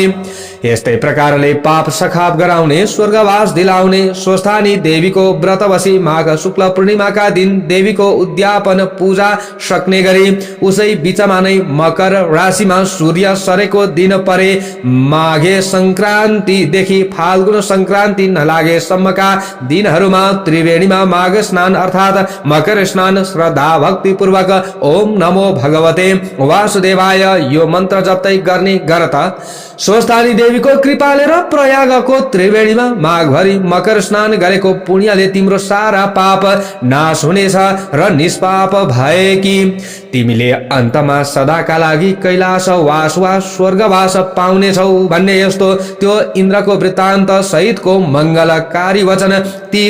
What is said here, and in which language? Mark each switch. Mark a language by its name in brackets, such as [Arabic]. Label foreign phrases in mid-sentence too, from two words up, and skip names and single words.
[Nepali] यस्तै प्रकारले पाप सखाप गराउने, स्वर्गवास दिलाउने, स्वस्थानी देवीको व्रत बसी माघ शुक्ल पूर्णिमाका दिन देवीको उद्यापन स्थापन पूजा सक्ने गरी उसै बीचमा नै मकर राशिमा सूर्य सरेको दिन परे माघे संक्रान्तिदेखि फाल्गुन संक्रान्ति नलागेसम्मका दिनहरूमा त्रिवेणीमा माघ स्नान अर्थात् मकर स्नान श्रद्धा भक्ति पूर्वक [Sanskrit] ओम नमो भगवते वासुदेवाय [Nepali] यो मन्त्र जप्दै गर्ने गरत स्वस्थानी देवीको कृपाले र प्रयागको त्रिवेणीमा माघभरि मकर स्नान गरेको पुण्यले तिम्रो सारा पाप नाश हुनेछ र निष्पाप भएकी तिमीले अन्तमा सदाका लागि कैलाश वास वा स्वर्गवास पाउनेछौ भन्ने यस्तो त्यो इन्द्रको वृत्तान्त सहितको मङ्गलकारी वचन ती